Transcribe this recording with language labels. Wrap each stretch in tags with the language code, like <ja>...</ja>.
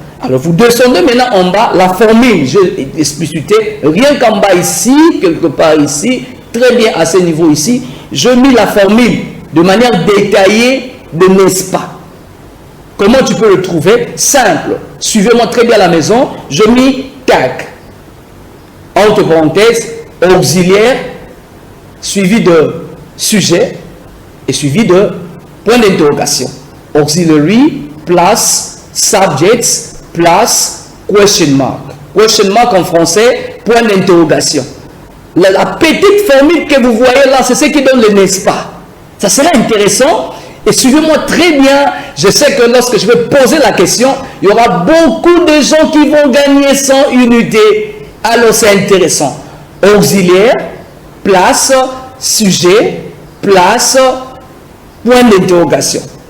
<fr>Alors, vous descendez maintenant en bas, la formule, je l'ai explicité, rien qu'en bas ici, quelque part ici, très bien à ce niveau ici, je mis la formule de manière détaillée de n'est-ce pas. Comment tu peux le trouver? Simple. Suivez-moi très bien à la maison, je mis tag. Entre parenthèses, auxiliaire, suivi de sujet et suivi de point d'interrogation.</fr> <en>Auxiliary plus subjects plus question mark. Question mark</en> <fr>en français, point d'interrogation. La petite formule que vous voyez là, c'est ce qui donne le n'est-ce pas. Ça serait intéressant. Et suivez-moi très bien. Je sais que lorsque je vais poser la question, il y aura beaucoup de gens qui vont gagner 100 unités. Alors c'est intéressant. Auxiliaire, place, sujet, place, point d'interrogation.</fr>